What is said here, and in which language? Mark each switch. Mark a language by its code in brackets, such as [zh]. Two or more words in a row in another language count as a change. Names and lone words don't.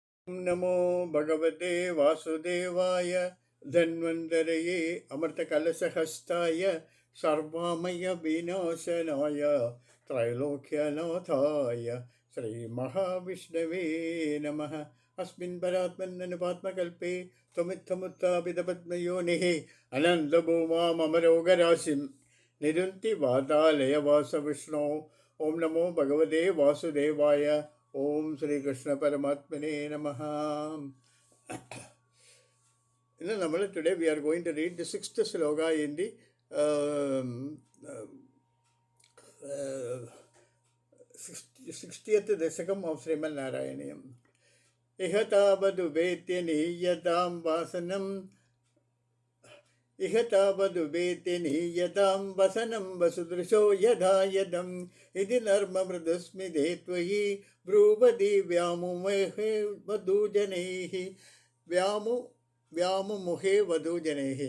[sa] नमो भगवते वासुदेवाय धन्वन्तरये अमृतकलशहस्ताय सर्वमय विनाशनाय त्रैलोक्यनाथाय श्रीमहाविष्णवे नमः। अस्मिन् परात्मन्ननुपात्मकल्पे त्वमित्थमुत्थापितपद्मयोनिः अनन्तभूमामरोगराशिं निरुन्ति वातालयवासविष्णो। ओं नमो भगवते वासुदेवाय। ഓം ശ്രീകൃഷ്ണ പരമാത്മനെ നമഃ. [ml] ഇന്ന് നമ്മൾ [en] today we are going to read the 6th shloka in the 60th dasakam of Sriman Narayaneeyam. [sa] ഇഹ താവദുപേത്യ നീയതാം വാസനം ഇഹ താവദുപേത്യ നീയതാം വസനം വസുദൃശോ യഥാ യദം ഇതി നർമ്മമൃദുസ്മിതേ ത്വയി ബ്രൂവതി വ്യാമുമുഹേ വധൂജനൈഃ വ്യാമുമുഹേ വധൂജനൈഃ.